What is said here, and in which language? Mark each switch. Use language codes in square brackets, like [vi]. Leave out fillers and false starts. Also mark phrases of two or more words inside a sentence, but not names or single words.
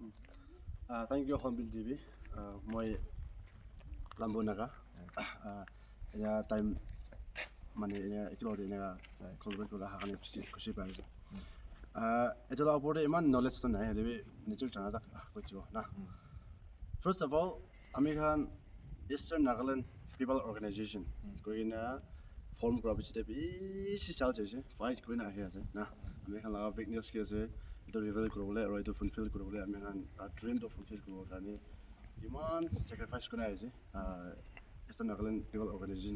[en] Thank you [as] হৰ্ণবিল টিভি মই লাম্বু নাগা এতিয়া টাইম মানে একেলগতে এনেকুৱা কলবেট কৰা কাৰণে খুচি পাই আছোঁ এইটো ওপৰতে ইমান নলেজটো নাই হ'লে নিজৰ জানা তাক কৈছোঁ না [en] First of all, [as] আমি খান Eastern Nagaland People Organization কৰি না ফৰ্ম কৰা পিছতে বেছি চাল হৈছে ফাইট কৰি না আহি আছে না আমি খান লগা উইকনেছ কি আছে এইটো ৰিভেল কৰিবলৈ আৰু এইটো ফুলফিল কৰিবলৈ আমি খান ড্ৰিমটো ফুলফিল কৰিবৰ কাৰণে ইমান চেক্ৰিফাইচ কৰি আহিছে Eastern Nagaland People Organization